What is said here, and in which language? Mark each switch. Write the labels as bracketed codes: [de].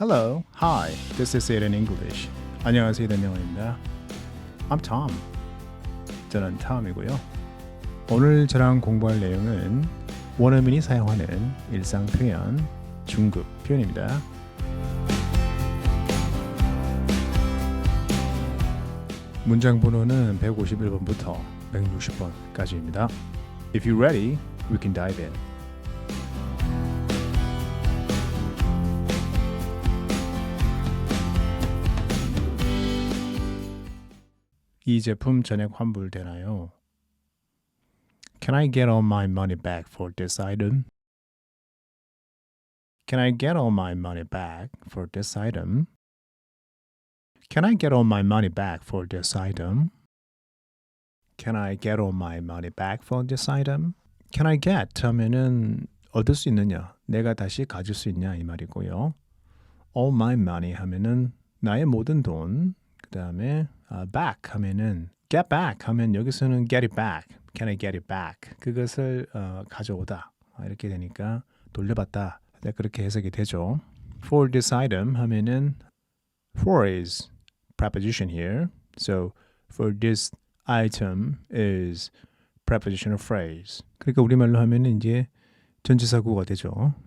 [en] Hello, hi, this is Aiden English. [ko] 안녕하세요, 이든 영어입니다. [en] I'm Tom. [ko] 저는 Tom이고요. 오늘 저랑 공부할 내용은 원어민이 사용하는 일상 표현, 중급 표현입니다. 문장 번호는 151번부터 160번까지입니다. [en] If you're ready, we can dive in. [ko] 이 제품 전액 환불되나요? [en] Can I get all my money back for this item? Can I get all my money back for this item? Can I get all my money back for this item? Can I get all my money back for this item? Can I get [ko] 하면은 얻을 수 있느냐, 내가 다시 가질 수 있냐 이 말이고요. [en] All my money [ko] 하면은 나의 모든 돈. 그 다음에 back 하면은 get back 하면 여기서는 [en] get it back. Can I get it back? [ko] 그것을 가져오다. 이렇게 되니까 돌려받다. 네, 그렇게 해석이 되죠. [en] For this item 하면은 for is preposition here. So for this item is prepositional phrase. [ko] 그러니까 우리말로 하면은 이제 전치사구가 되죠.